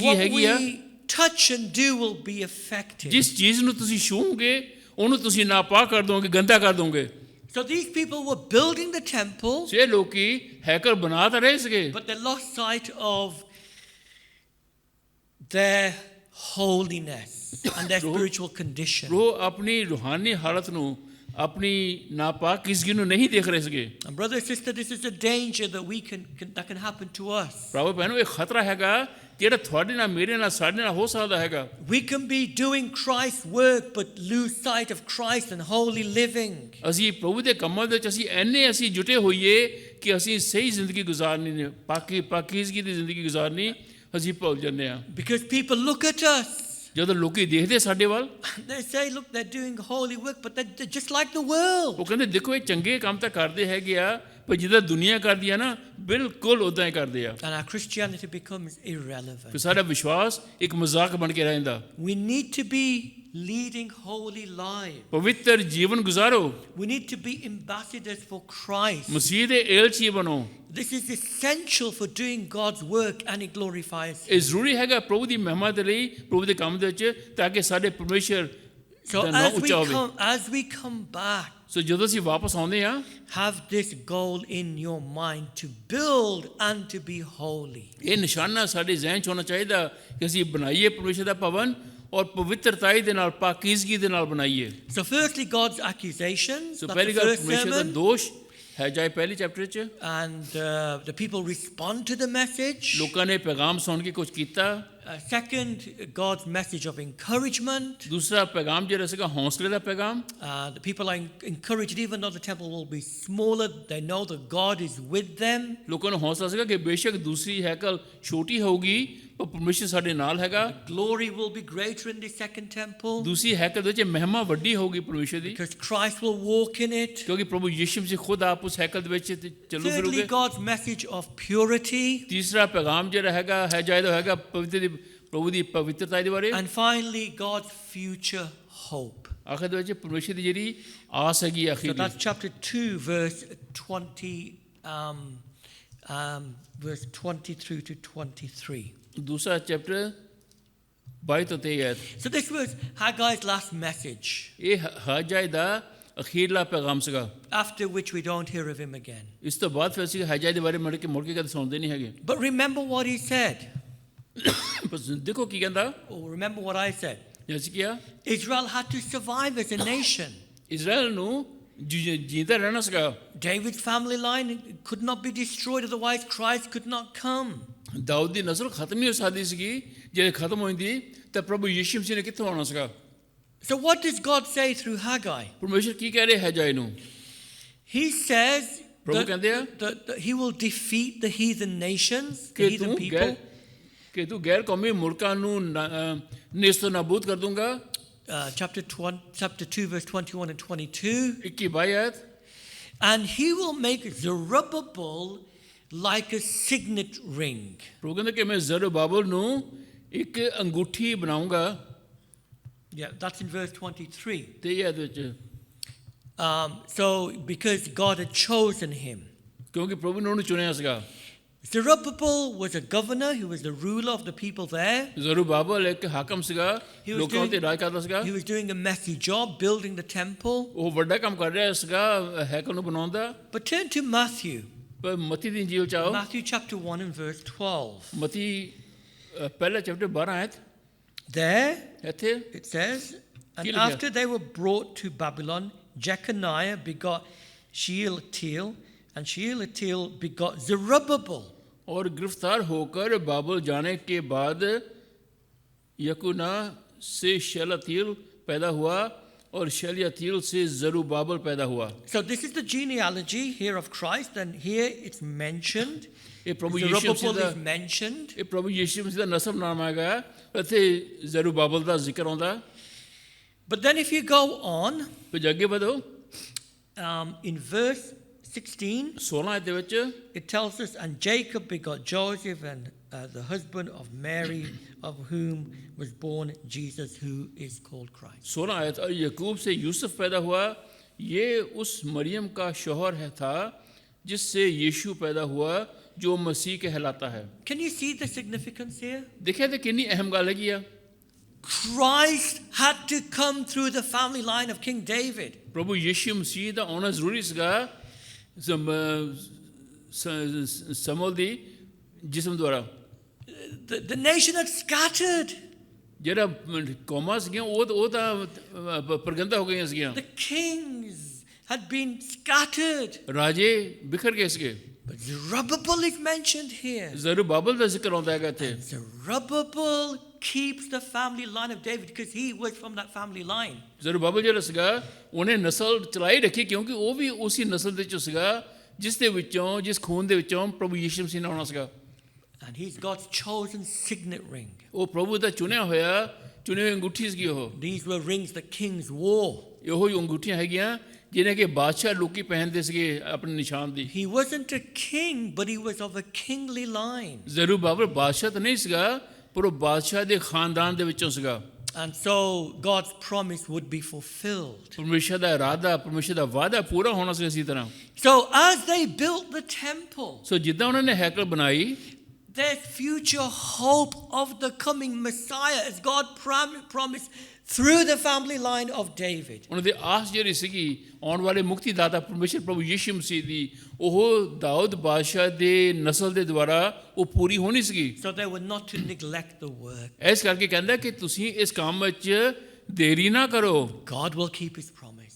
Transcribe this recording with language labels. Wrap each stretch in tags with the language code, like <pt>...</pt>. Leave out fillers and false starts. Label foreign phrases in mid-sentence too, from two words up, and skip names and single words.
<en>what</en> <pa>ਹੈਗੀ ਆ,</pa> <en>we touch and do will be affected.</en> <pa>ਜਿਸ ਚੀਜ਼ ਨੂੰ ਤੁਸੀਂ ਛੂਹੋਗੇ ਉਹਨੂੰ ਤੁਸੀਂ ਨਾਪਾਕ ਕਰ ਦੋਗੇ, ਗੰਦਾ ਕਰ ਦੋਗੇ।</pa> <en>So these people were building the temple,</en> <pa>ਸੇ ਲੋਕੀ ਹੈਕਲ ਬਣਾ ਤਾਂ ਰਹੇ ਸੀਗੇ,</pa> <en>but they lost sight of their holiness and their spiritual condition.</en> <pa>ਉਹ ਆਪਣੀ ਰੂਹਾਨੀ ਹਾਲਤ ਨੂੰ, ਆਪਣੀ ਨਾਪਾਕੀਜ਼ਗੀ ਨੂੰ ਨਹੀਂ ਦੇਖ ਰਹੇ ਸੀਗੇ।</pa> <en>And brother, sister, this is a danger that that can happen to us.</en> <pa>ਭਰਾਵੋ ਭੈਣੋ, ਇਹ ਖਤਰਾ ਹੈਗਾ ਜਿਹੜਾ ਤੁਹਾਡੇ ਨਾਲ, ਮੇਰੇ ਨਾਲ, ਸਾਡੇ ਨਾਲ ਹੋ ਸਕਦਾ ਹੈਗਾ।</pa> <en>We can be doing Christ's work but lose sight of Christ and holy living.</en> <pa>ਅਸੀਂ ਪ੍ਰਭੂ ਦੇ ਕੰਮਾਂ ਦੇ ਵਿੱਚ ਅਸੀਂ ਜੁਟੇ ਹੋਈਏ ਕਿ ਅਸੀਂ ਸਹੀ ਜ਼ਿੰਦਗੀ ਗੁਜ਼ਾਰਨੀ ਨਹੀਂ, ਪਾਕੀਜ਼ਗੀ ਦੀ ਜ਼ਿੰਦਗੀ ਗੁਜ਼ਾਰਨੀ ਅਸੀਂ ਭੁੱਲ ਜਾਂਦੇ ਹਾਂ।</pa> <en>Because people look at us,</en> <pa>ਜਦੋਂ ਲੋਕੀ ਦੇਖਦੇ ਸਾਡੇ ਵੱਲ,</pa> <en>they say, look, they're doing holy work, but they're just like the world.</en> <pa>ਉਹ ਕਹਿੰਦੇ ਦੇਖੋ ਇਹ ਚੰਗੇ ਕੰਮ ਤਾਂ ਕਰਦੇ ਹੈਗੇ ਆ, ਪਰ ਜਿੱਦਾਂ ਦੁਨੀਆ ਕਰਦੀ ਆ ਨਾ, ਬਿਲਕੁਲ ਉਦਾਂ ਹੀ ਕਰਦੇ ਆ।</pa> <en>And our Christianity becomes irrelevant.</en> <pa>ਫਿਰ ਸਾਡਾ ਵਿਸ਼ਵਾਸ ਇੱਕ ਮਜ਼ਾਕ ਬਣ ਕੇ ਰਹਿੰਦਾ।</pa> <en>We need to be leading holy lives.</en> <pa>ਪਵਿੱਤਰ ਜੀਵਨ ਗੁਜ਼ਾਰੋ,</pa> <en>We need to be ambassadors for Christ.</en> <pa>ਮਸੀਹ ਦੇ ਏਲਚੀ ਬਣੋ।</pa> <en>This is essential for doing God's work and it glorifies Him.</en> <pa>ਇਹ ਜ਼ਰੂਰੀ ਹੈਗਾ ਪ੍ਰਭੂ ਦੀ ਮਹਿਮਾ ਦੇ ਲਈ, ਪ੍ਰਭੂ ਦੇ ਕੰਮ ਦੇ ਵਿੱਚ, ਤਾਂ ਕਿ ਸਾਡੇ ਪਰਮੇਸ਼ਰ</pa> <en>So</en> <pa>ਦਾ ਨਾਮ ਉੱਚਾ ਹੋਵੇ।</pa> <en>as we come back,</en> <pa>ਸੋ ਜਦੋਂ ਅਸੀਂ ਵਾਪਸ ਆਉਂਦੇ ਆ,</pa> <en>have this goal in your mind to build and to be holy.</en> <pa>ਇਹ ਨਿਸ਼ਾਨਾ ਸਾਡੇ ਜ਼ਿਹਨ 'ਚ ਹੋਣਾ ਚਾਹੀਦਾ ਕਿ ਅਸੀਂ ਬਣਾਈਏ ਪਰਮੇਸ਼ਰ ਦਾ ਭਵਨ ਔਰ ਪਵਿੱਤਰਤਾਈ ਦੇ ਨਾਲ, ਪਾਕੀਜ਼ਗੀ ਦੇ ਨਾਲ ਬਣਾਈਏ।</pa> <en>So firstly, God's accusations.</en> <pa>ਸੋ</pa> <en>That's</en> <pa>ਪਹਿਲੀ</pa> <en>the</en> <pa>ਗੱਲ</pa> <en>first</en> <pa>ਪਰਮੇਸ਼ਰ ਦਾ</pa> <en>sermon.</en> <pa>ਦੋਸ਼ ਹੈ ਜਾਏ ਪਹਿਲੇ ਚੈਪਟਰ 'ਚ।</pa> <en>And the people respond to the message.</en> <pa>ਲੋਕਾਂ ਨੇ ਪੈਗਾਮ ਸੁਣ ਕੇ ਕੁਝ ਕੀਤਾ।</pa> <en>Second, God's message of encouragement.</en> <pa>ਦੂਸਰਾ ਪੈਗਾਮ ਜਿਹੜਾ ਸੀਗਾ ਹੌਸਲੇ ਦਾ ਪੈਗਾਮ।</pa> <en>The people are encouraged, even though the temple will be smaller, they know that God is with them.</en> <pa>ਲੋਕਾਂ ਨੂੰ ਹੌਸਲਾ ਸੀਗਾ ਕਿ ਬੇਸ਼ੱਕ ਦੂਸਰੀ ਹੈਕਲ ਛੋਟੀ ਹੋਊਗੀ, ਪਰ ਪਰਮੇਸ਼ਰ ਸਾਡੇ ਨਾਲ ਹੈਗਾ।</pa> <en>Glory will be greater in the second temple</en> <pa>ਦੂਸਰੀ ਹੈਕਲ ਦੇ ਵਿੱਚ ਮਹਿਮਾ ਵੱਡੀ ਹੋਊਗੀ ਪਰਮੇਸ਼ਰ ਦੀ,</pa> <en>because Christ will walk in it.</en> <pa>ਕਿਉਂਕਿ ਪ੍ਰਭੂ ਯਿਸੂ ਮਸੀਹ ਖੁਦ ਆਪ ਉਸ ਹੈਕਲ ਦੇ ਵਿੱਚ ਚੱਲੂ</pa> <en>Thirdly,</en> <pa>ਫਿਰੂਗੇ।</pa> <en>God's message of purity.</en> <pa>ਤੀਸਰਾ ਪੈਗਾਮ ਜਿਹੜਾ ਹੈਗਾ ਹੈ ਜਾਇਦਾ ਹੈਗਾ ਪ੍ਰਭੂ ਦੀ ਪਵਿੱਤਰਤਾ ਦੇ ਬਾਰੇ।</pa> <en>And finally, God's future hope.</en> <pa>ਆਖਰ ਦੇ ਵਿੱਚ ਪਰਮੇਸ਼ਰ ਦੀ ਜਿਹੜੀ ਆਸ ਹੈਗੀ</pa> <en>So</en> <pa>ਆਖਰੀ</pa> <en>that's chapter 2, verse 20 through to 23.</en> <pa>ਦੂਸਰਾ ਚੈਪਟਰ 22 ਤੋਂ 23 ਹੈ।</pa> <en>So this was Haggai's last message,</en> <pa>ਇਹ ਹਜਾਈ ਦਾ ਅਖੀਰਲਾ ਪੈਗਾਮ ਸੀਗਾ।</pa> <en>after which we don't hear of him again.</en> <pa>ਇਸ ਤੋਂ ਬਾਅਦ ਫਿਰ ਅਸੀਂ ਹਜਾਈ ਦੇ ਬਾਰੇ ਮੁੜ ਕੇ ਕਦੇ ਸੁਣਦੇ ਨਹੀਂ ਹੈਗੇ।</pa> <en>But remember what he said.</en> <pa>ਪਰ ਦੇਖੋ ਕੀ ਕਹਿੰਦਾ,</pa> <en>Or remember what I said.</en> <pa>ਜਿਵੇਂ ਕਿਹਾ</pa> <en>Israel had to survive as a nation.</en> <pa>ਇਜ਼ਰਾਈਲ ਨੂੰ ਜੀਂਦਾ ਰਹਿਣਾ ਸੀਗਾ।</pa> <en>David's family line could not be destroyed, otherwise Christ could not come.</en> <pa>ਦਾਊਦ ਦੀ ਨਸਲ ਖਤਮ ਨਹੀਂ ਹੋ ਸਕਦੀ ਸੀਗੀ, ਜੇ ਖਤਮ ਹੋ ਜਾਂਦੀ ਤਾਂ ਪ੍ਰਭੂ ਯਿਸੂ ਮਸੀਹ ਨੇ ਕਿੱਥੋਂ ਆਉਣਾ ਸੀਗਾ।</pa> <en>So what does God say through Haggai?</en> <pa>ਪਰਮੇਸ਼ਰ ਕੀ ਕਹਿ ਰਿਹਾ ਹਜਾਈ ਨੂੰ?</pa> <en>He says</en> <pa>ਪ੍ਰਭੂ ਕਹਿੰਦੇ ਆ</pa> <en>that he will defeat the heathen nations, the</en> <pa>ਕਿ</pa> <en>heathen people.</en> <pa>ਤੂੰ ਗੈਰ ਕੌਮੀ ਮੁਲਕਾਂ ਨੂੰ ਨੇਸਤੋ ਨਾਬੂਦ ਕਰ ਦੂੰਗਾ।</pa> <en>Chapter 2, verse 21 and 22.</en> <pa>21 ਆਇਤ।</pa> <en>And he will make Zerubbabel like a signet ring.</en> <pa>ਪ੍ਰਭੂ ਕਹਿੰਦਾ ਕਿ ਮੈਂ ਜ਼ਰੁਬਾਬਲ ਨੂੰ ਇੱਕ ਅੰਗੂਠੀ ਬਣਾਉਂਗਾ।</pa> <en>Yeah, that's in verse 23.</en> <pa>ਤੇ ਇਹ ਇਹਦੇ ਵਿੱਚ</pa> <en>So, because God had chosen him.</en> <pa>ਕਿਉਂਕਿ ਪ੍ਰਭੂ ਨੇ ਉਹਨੂੰ ਚੁਣਿਆ ਸੀਗਾ।</pa> <en>Zerubbabel was a governor, he was the ruler of the people there.</en> <pa>ਜ਼ਰੁਬਾਬਲ ਇੱਕ ਹਾਕਮ ਸੀਗਾ,</pa> <en>He was</en> <pa>ਲੋਕਾਂ ਉੱਤੇ ਰਾਜ ਕਰਦਾ ਸੀਗਾ।</pa> <en>He was doing a messy job building the temple.</en> <pa>ਉਹ ਵੱਡਾ ਕੰਮ ਕਰ ਰਿਹਾ ਸੀਗਾ ਹੈਕਲ ਨੂੰ ਬਣਾਉਣ ਦਾ।</pa> <en>But turn to Matthew.</en> <pa>ਪਰ ਮਤੀ ਦੀ ਇੰਜੀਲ ਚਾਹੋ,</pa> <en>Matthew chapter 1 and verse 12.</en> <pa>ਮਤੀ ਪਹਿਲਾ ਚੈਪਟਰ 12 ਆਇਤ</pa> <en>There</en> <pa>ਇੱਥੇ</pa> <en>it says, and</en> <pa>ਕੀ ਲਿਖਿਆ?</pa> <en>after they were brought to Babylon, Jeconiah begot Shealtiel, and Shealtiel begot Zerubbabel.</en> <hi>और गिरफ्तार होकर बाबुल जाने के बाद यकुना से शलतील पैदा हुआ और शलियतील से जरुबाबल पैदा हुआ।</hi> <en>So this is the genealogy here of Christ, and here it's mentioned.</en> <hi>ये प्रभु यीशु</hi> <en>Zerubbabel</en> <hi>मसीह</hi> <en>is mentioned.</en> <hi>ये प्रभु यीशु मसीह</hi> <pa>ਦਾ ਨਸਬ ਨਾਮ ਹੈਗਾ, ਇੱਥੇ ਜ਼ਰੁਬਾਬਲ ਦਾ ਜ਼ਿਕਰ ਆਉਂਦਾ।</pa> <en>But then if you go on,</en> <pa>ਫਿਰ ਅੱਗੇ ਵਧੋ</pa> <en>in verse 16,</en> <pa>16 ਦੇ ਵਿੱਚ</pa> <en>it tells us, and Jacob begot Joseph, and the husband of Mary, of whom was born Jesus, who is called Christ.</en> <hi>16 आयत, और यकूब से यूसुफ पैदा हुआ, ये उस मरियम का शौहर है था जिससे यीशु पैदा हुआ जो मसीह कहलाता है।</hi> <en>Can you see the significance here?</en> <hi>देखिए तो कितनी अहम</hi> <pa>ਗੱਲ ਹੈਗੀ ਆ।</pa> <en>Christ had to come through the family line of King David.</en> <pa>प्रभु यीशु मसीह ਦਾ ਆਉਣਾ ਜ਼ਰੂਰੀ ਸੀਗਾ ਸਮੂਏਲ ਦੀ ਜਿਸਮ ਦੁਆਰਾ।</pa> <en>The nation had scattered.</en> <pa>ਜਿਹੜਾ ਕੌਮਾਂ ਸੀਗੀਆਂ ਉਹ ਤਾਂ ਪ੍ਰਗੰਦਾ ਹੋ ਗਈਆਂ ਸੀਗੀਆਂ।</pa> <en>The kings had been scattered.</en> <pa>ਰਾਜੇ ਬਿਖਰ ਗਏ ਸੀਗੇ।</pa> <en>But Zerubbabel is mentioned here.</en> <pa>ਜ਼ਰੁਬਾਬਲ ਦਾ ਜ਼ਿਕਰ ਆਉਂਦਾ ਹੈਗਾ ਇੱਥੇ।</pa> <en>Zerubbabel keeps the family line of David because he was from that family line.</en> <pa>ਜ਼ਰੁਬਾਬਲ ਜਿਹੜਾ ਸੀਗਾ ਉਹਨੇ ਨਸਲ ਚਲਾਈ ਰੱਖੀ, ਕਿਉਂਕਿ ਉਹ ਵੀ ਉਸੇ ਨਸਲ ਦੇ ਚੋਂ ਸੀਗਾ ਜਿਸ ਦੇ ਵਿੱਚੋਂ, ਜਿਸ ਖੂਨ ਦੇ ਵਿੱਚੋਂ ਪ੍ਰਭੂ ਯੀਸ਼ੂ ਮਸੀਹ ਨੇ ਆਉਣਾ ਸੀਗਾ।</pa> <en>And he's God's chosen signet ring.</en> <pa>ਉਹ ਪ੍ਰਭੂ ਦਾ ਚੁਣਿਆ ਹੋਇਆ, ਚੁਣੀ ਹੋਈ ਅੰਗੂਠੀ ਸੀਗੀ ਉਹ।</pa> <en>These were rings that kings wore.</en> <pa>ਇਹੋ ਹੀ ਅੰਗੂਠੀਆਂ ਹੈਗੀਆਂ ਜਿਹਨੇ ਕਿ ਬਾਦਸ਼ਾਹ ਲੋਕੀ ਪਹਿਨਦੇ ਸੀਗੇ ਆਪਣੇ ਨਿਸ਼ਾਨ ਦੀ।</pa> <en>He wasn't a king, but he was of a kingly line.</en> <pa>ਜ਼ਰੁਬਾਬਲ ਬਾਦਸ਼ਾਹ ਤਾਂ ਨਹੀਂ ਸੀਗਾ, ਪਰ ਉਹ ਬਾਦਸ਼ਾਹ ਦੇ ਖਾਨਦਾਨ ਦੇ ਵਿੱਚੋਂ ਸੀਗਾ।</pa> <en>And so God's promise would be fulfilled.</en> <pa>ਪਰਮੇਸ਼ਰ ਦਾ ਇਰਾਦਾ, ਪਰਮੇਸ਼ਰ ਦਾ ਵਾਅਦਾ ਪੂਰਾ ਹੋਣਾ ਸੀ ਇਸੇ ਤਰ੍ਹਾਂ।</pa> <en>So as they built the temple,</en> <pa>ਸੋ ਜਿੱਦਾਂ ਉਹਨਾਂ ਨੇ ਹੈਕਲ ਬਣਾਈ,</pa> <en>there's future hope of the coming Messiah as God promised through the family line of David.</en> <pa>ਉਹਨਾਂ ਦੀ ਆਸ ਜਿਹੜੀ ਸੀਗੀ ਆਉਣ ਵਾਲੇ ਮੁਕਤੀ ਦਾਤਾ ਪਰਮੇਸ਼ਰ ਪ੍ਰਭੂ ਯੀਸ਼ੂ ਮਸੀਹ ਦੀ, ਉਹ ਦਾਊਦ ਬਾਦਸ਼ਾਹ ਦੇ ਨਸਲ ਦੇ ਦੁਆਰਾ ਉਹ ਪੂਰੀ ਹੋਣੀ ਸੀਗੀ।</pa> <en>So they were not to neglect the work.</en> <pa>ਇਸ ਕਰਕੇ ਕਹਿੰਦਾ ਕਿ ਤੁਸੀਂ ਇਸ ਕੰਮ ਵਿੱਚ ਦੇਰੀ ਨਾ ਕਰੋ,</pa> <en>God will keep his promise.</en>